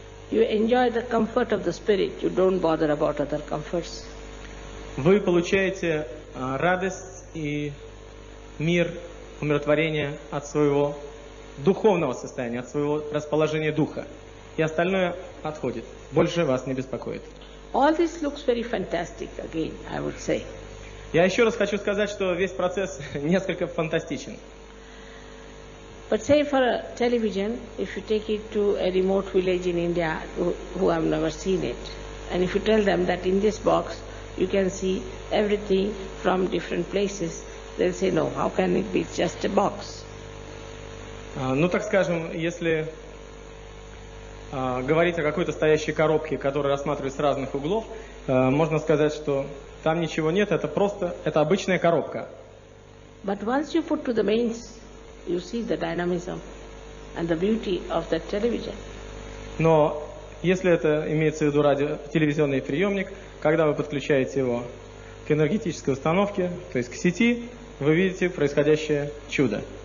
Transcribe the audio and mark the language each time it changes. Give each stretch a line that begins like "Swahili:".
English: You enjoy the comfort of the spirit. You don't bother about other comforts.
Russian: Вы получаете радость и мир, умиротворение от своего духовного состояния, от своего расположения духа. И остальное отходит. Больше вас не беспокоит.
English: All this looks very fantastic again, I would say.
Russian: Я еще раз хочу сказать, что весь процесс несколько фантастичен.
English: But say for a television, if you take it to a remote village in India who have never seen it, and if you tell them that in this box you can see everything from different places, they'll say, no, how can it be just a box?
Russian: Ну, так скажем, если говорить о какой-то стоящей коробке, которая рассматривается с разных углов, можно сказать, что там ничего нет, это обычная коробка.
English: But once you put to the mains, you see the dynamism and the beauty of that television.
Russian: Но если это имеется в виду телевизионный приемник, когда вы подключаете его к энергетической установке, то есть к сети, вы видите происходящее чудо.